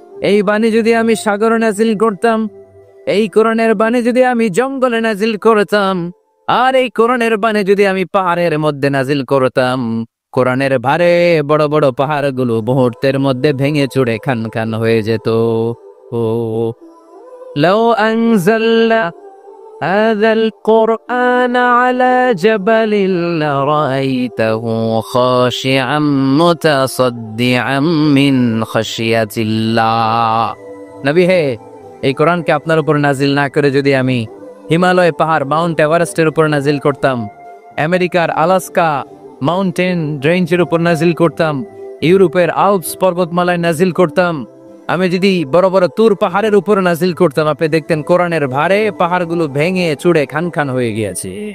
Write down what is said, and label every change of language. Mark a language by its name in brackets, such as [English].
[Bangla] এই বাণী যদি আমি সাগরে নাজিল করতাম, এই কোরআনের বাণী যদি আমি জঙ্গলে নাজিল করতাম, আর এই কোরআনের বাণী যদি আমি পাহাড়ের মধ্যে নাজিল করতাম, কোরআনের ভারে বড় বড় পাহাড়গুলো মুহূর্তের মধ্যে ভেঙে চুরে খান খান হয়ে যেত। [Arabic] ও লাউ আনজালনা هذا القرآن على جبل لرأيته خاشعا متصدعا من خشية الله। [Bangla] নবী হে, এই কোরআনকে আপনার উপর নাজিল না করে যদি আমি হিমালয় পাহাড়, মাউন্ট এভারেস্টের উপর নাজিল করতাম, আমেরিকার আলাস্কা মাউন্টেন রেঞ্জের উপর নাজিল করতাম, ইউরোপের আল্পস পর্বতমালায় নাজিল করতাম, আমি যদি বড় বড় তুর পাহাড়ের উপর নাজিল করতাম, আপনি দেখতেন কোরআনের ভারে পাহাড়গুলো ভেঙে চুড়ে খান খান হয়ে গিয়েছে।